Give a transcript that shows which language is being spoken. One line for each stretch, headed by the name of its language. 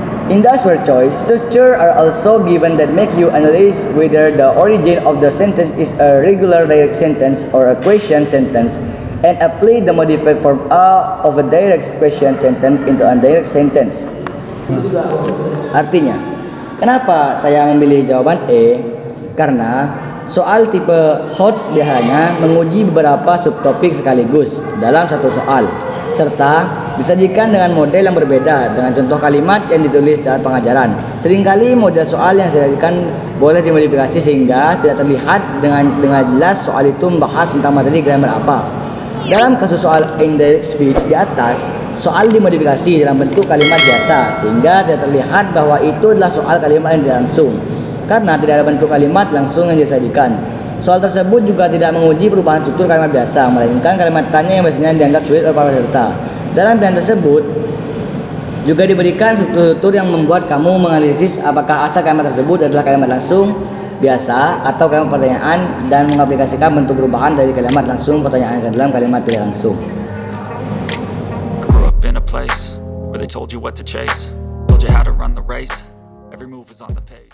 English: In the answer choice, structure are also given that make you analyze whether the origin of the sentence is a regular direct sentence or a question sentence, and apply the modified form A of a direct question sentence into a direct sentence.
Indonesian: Artinya, kenapa saya memilih jawaban E? Karena soal tipe HOTS biasanya menguji beberapa subtopik sekaligus dalam satu soal, serta disajikan dengan model yang berbeda dengan contoh kalimat yang ditulis saat pengajaran. Seringkali model soal yang disajikan boleh dimodifikasi sehingga tidak terlihat dengan jelas soal itu membahas tentang materi grammar apa. Dalam kasus soal indirect speech di atas, soal dimodifikasi dalam bentuk kalimat biasa sehingga tidak terlihat bahwa itu adalah soal kalimat yang tidak langsung karena tidak ada bentuk kalimat langsung yang disajikan. Soal tersebut juga tidak menguji perubahan struktur kalimat biasa, melainkan kalimat tanya yang biasanya dianggap sulit oleh para peserta. Dalam pilihan tersebut juga diberikan struktur-struktur yang membuat kamu menganalisis apakah asal kalimat tersebut adalah kalimat langsung biasa atau kalimat pertanyaan dan mengaplikasikan bentuk perubahan dari kalimat langsung pertanyaan ke dalam kalimat tidak langsung.
English: I grew up in a place where they told you what to chase, told you how to run the race, every move was on the page.